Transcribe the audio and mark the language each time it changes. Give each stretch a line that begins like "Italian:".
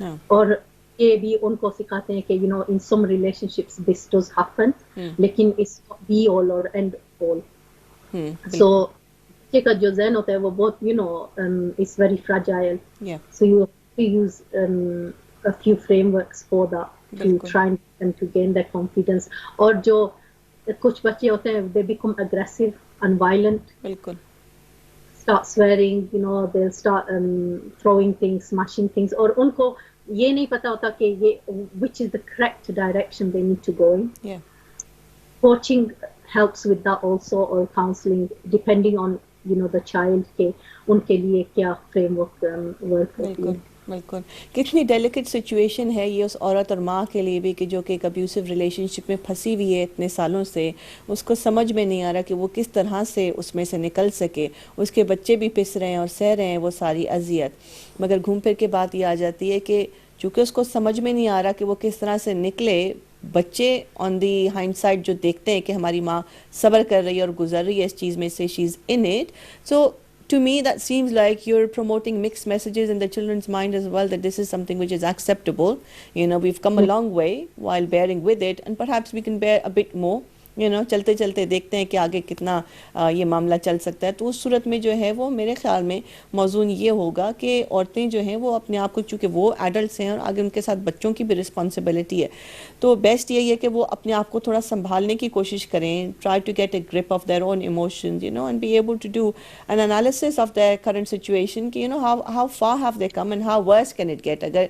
Hindi: और ये भी उनको सिखाते हैं कि
English: In some relationships this does happen, लेकिन it's be all or end all.
Hindi: सो बच्चे का जो ज़हन होता है वो बहुत
English: It's very fragile, so you have to use a few frameworks for that to try and get them to gain their confidence.
Hindi: और जो कुछ बच्चे होते हैं
English: they become aggressive and violent, बिल्कुल, start swearing, they'll start throwing things, smashing things,
Hindi: और उनको ये नहीं पता होता कि ये
English: which is the correct direction they need to go in. Coaching helps with that also, or counseling depending on the child
Hindi: के उनके लिए क्या framework work होती है। बिल्कुल, कितनी डेलिकेट सिचुएशन है ये उस औरत और माँ के लिए भी कि जो कि एक अब्यूसिव रिलेशनशिप में फंसी हुई है इतने सालों से, उसको समझ में नहीं आ रहा कि वो किस तरह से उसमें से निकल सके। उसके बच्चे भी पिस रहे हैं और सह रहे हैं वो सारी अजियत, मगर घूम फिर के बात ये आ जाती है कि चूँकि उसको समझ में नहीं आ रहा कि वो किस तरह से निकले
English: बच्चे on the hindsight
Hindi: जो देखते हैं कि हमारी माँ सब्र कर रही है और गुजर रही है इस चीज़ में से,
English: She is in it, so to me that seems like you're promoting mixed messages in the children's mind as well, that this is something which is acceptable. You know, we've come a long way while bearing with it, and perhaps we can bear a bit more.
Hindi: चलते चलते देखते हैं कि आगे कितना ये मामला चल सकता है। तो उस सूरत में जो है वो मेरे ख्याल में मौजून ये होगा कि औरतें जो हैं वो अपने आप को, चूँकि वो एडल्ट्स हैं और आगे उनके साथ बच्चों की भी रिस्पॉन्सिबिलिटी है, तो बेस्ट यही है कि वो अपने आप को थोड़ा संभालने की कोशिश करें,
English: try to get a grip of their own emotions, and be able to do an analysis of their current situation
Hindi: कि
English: How far have they come and how worse can it get.